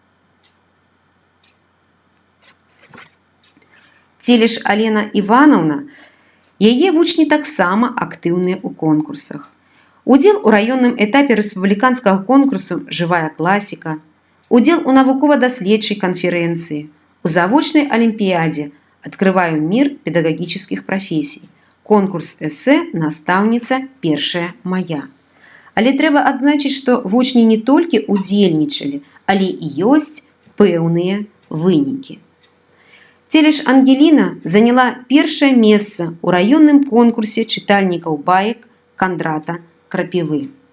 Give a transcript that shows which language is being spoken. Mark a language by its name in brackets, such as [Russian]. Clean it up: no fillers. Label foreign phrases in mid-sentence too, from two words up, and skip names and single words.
[Belarusian] Целеш Алена Івановна, яе вучні таксама актыўныя ў конкурсах. Удзел у раённым этапе рэспубліканскага конкурсу «Жывая класіка», удзел у навукова-даследчай канферэнцыі, у завочнай алімпіядзе [Russian] «Открываю мир педагогических профессий», [Belarusian] конкурс эсэ «Настаўніца першая мая». Але трэба адзначыць, што вучні не толькі удзельнічалі, але і ёсць пэўныя вынікі. Целеш Ангеліна заняла першае месца ў раённым конкурсе чытальнікаў баек Кандрата Крапівы.